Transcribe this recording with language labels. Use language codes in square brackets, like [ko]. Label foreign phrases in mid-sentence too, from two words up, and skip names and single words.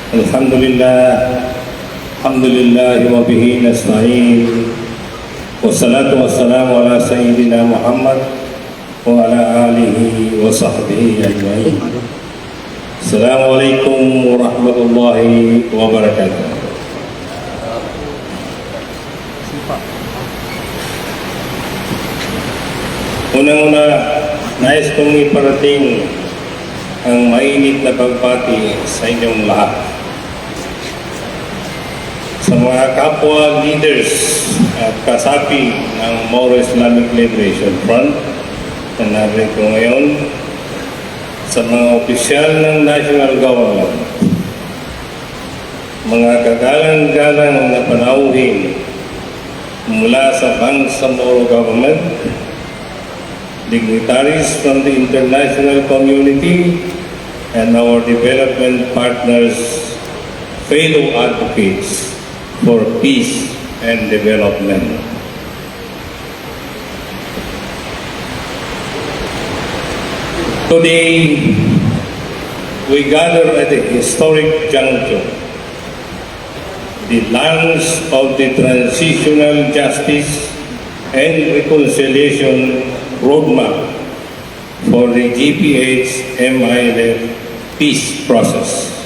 [ar] الحمد لله وبه نستعين. والصلاة والسلام على سيدنا محمد وعلى آله وصحبه أجمعين. السلام عليكم ورحمة الله وبركاته. [tl] Unang-una, nais kong iparating ang mainit na pagbati sa inyong lahat. Sa mga kapwa leaders at kasapi ng Moro Islamic Liberation Front na narito ngayon, sa mga opisyal ng [en] national government, [tl] mga kagalang-galang na panauhin mula sa Bangsamoro government, [en] dignitaries from the international community, and our development partners, fellow advocates for peace and development. Today, we gather at a historic juncture, the launch of the Transitional Justice and Reconciliation Roadmap for the GPH-MILF peace process.